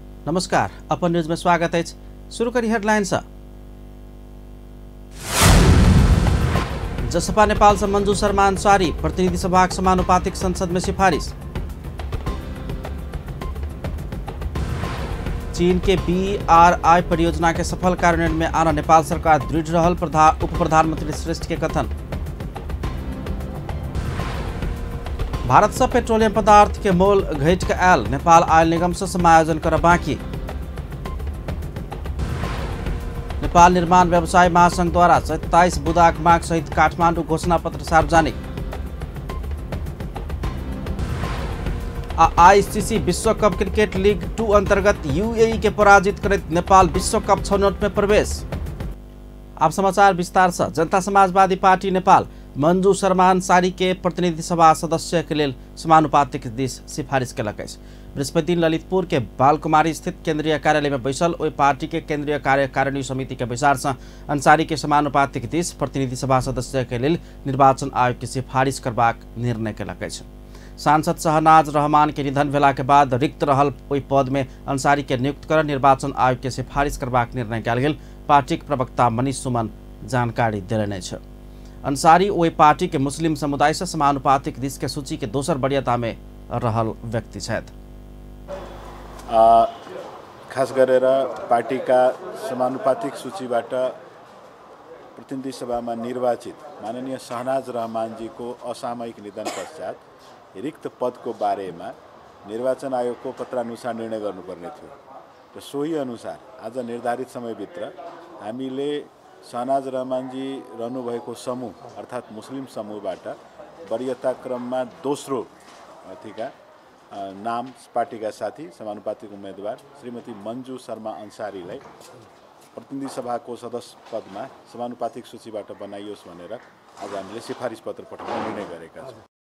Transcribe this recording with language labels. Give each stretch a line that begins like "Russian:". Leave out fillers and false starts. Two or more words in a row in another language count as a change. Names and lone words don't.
Maithili: नमस्कार, अपन न्यूज में स्वागत है। शुरू करी हेडलाइंस। जसपा नेपाल से मंजू शर्मा अंसारी प्रतिनिधि सभा समानुपातिक संसद में सिफारिश। चीन के BRI परियोजना के सफल कार्यान्वयन में आना नेपाल सरकार दृढ़ रहल उप प्रधानमंत्री श्रेष्ठ के कथन। भारत से पेट्रोलियम पदार्थ के मोल घट के आयल, नेपाल आयल निगम से समायोजन कर बाँकी। नेपाल निर्माण व्यवसाय महासंघ द्वारा 27 बुदाक माग सहित काठमाडौँ घोषणा पत्र सार्वजनिक। ICC विश्व कप क्रिकेट लीग 2 अंतर्गत UAE के पराजित करत नेपाल विश्व कप छनौट में प्रवेश। अब समाचार विस्तार से। जनता समाजवादी पार्टी नेपाल मंजू शर्मा अंसारी के प्रतिनिधि सभा सदस्य के लिए समानुपातिक दिश सिफारिश कलक। बृहस्पति दिन ललितपुर के बालकुमारी स्थित केंद्रीय कार्यालय में बैसल ओई पार्टी के केंद्रीय कार्यकारिणी समिति के विचार से अंसारी के समानुपातिक दिश प्रतिनिधि सभा सदस्य के लिए निर्वाचन आयोग की सिफारिश करबाक निर्णय कलक। सांसद शहनाज रहमान के निधन भेला के बाद रिक्त रहल ओई पद में अंसारी के नियुक्त कर निर्वाचन आयोग के सिफारिश करबाक निर्णय कयल गेल पार्टी के प्रवक्ता मनीष सुमन जानकारी देलनि। अंसारी ओई पार्टी के मुस्लिम समुदाय से समानुपातिक दिश के सूची के दोसर वरीयता में रहल व्यक्ति छथि।
Nepali: खास गरेर पार्टीका समानुपातिक सूचीबाट प्रतिनिधि सभामा निर्वाचित माननीय शहनाज रहमानजीको असामयिक निधन पश्चात रिक्त पदको बारेमा निर्वाचन आयोगको पत्रानुसार निर्णय गर्नुपर्ने थियो र सोही अनुसार आज निर्धारित समयभित्र हामीले शहनाज रहमानजी रहनुभएको समूह अर्थात् मुस्लिम समूहबाट वरीयता क्रममा दोस्रो अथिका नाम पार्टीका साथी समानुपातिक उम्मेदवार श्रीमती मंजू शर्मा अंसारीलाई प्रतिनिधि सभाको सदस्य पदमा समानुपातिक सूचीबाट बनाइयोस् भनेर आज हामीले सिफारिस पत्र पठाउने निर्णय गरेका छौँ।